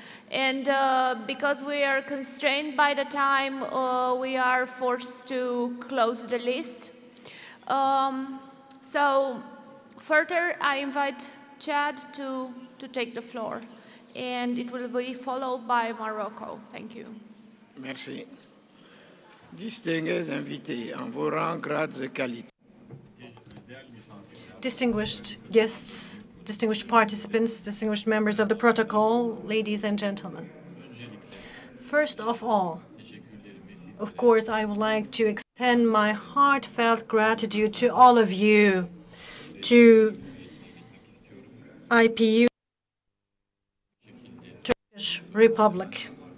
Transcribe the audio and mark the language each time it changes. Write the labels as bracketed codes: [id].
[en] And because we are constrained by the time, we are forced to close the list. So further, I invite Chad to take the floor, and it will be followed by Morocco. Thank you. [fr] Merci. Distingués invités, en vos rangs, grades et qualités. [en] Distinguished guests, distinguished participants, distinguished members of the protocol, ladies and gentlemen. First of all, of course, I would like to extend my heartfelt gratitude to all of you, to IPU, Turkish Republic.